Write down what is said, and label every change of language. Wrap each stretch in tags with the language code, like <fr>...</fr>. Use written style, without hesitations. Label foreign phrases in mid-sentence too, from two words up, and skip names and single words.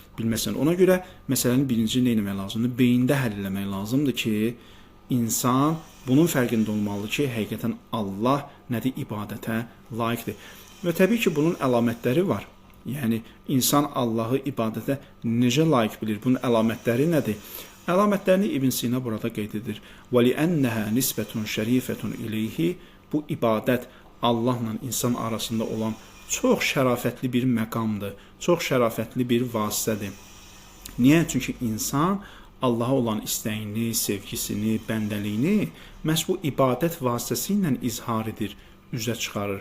<az>Ona görə məsələni birinci nə etmək lazımdır? Beyində həll eləmək lazımdır ki, insan bunun fərqində olmalı ki, həqiqətən Allah nədir? İbadətə layiqdir. Və təbii ki, bunun əlamətləri var. Yəni, insan Allahı ibadətə necə layiq bilir? Bunun əlamətləri nədir? Əlamətlərini İbn Sina burada qeyd edir.</az> <ar>وَلِأَنَّهَا نِسْبَةٌ شَرِيفَةٌ إِلَيْهِ</ar> <az>Bu ibadət Allahla insan arasında olan çox şərafətli bir məqamdır, çox şərafətli bir vasitədir. Niyə? Çünki insan Allaha olan istəyini, sevgisini, bəndəliyini məhz bu ibadət vasitəsilə izhar edir, üzə çıxarır.</az>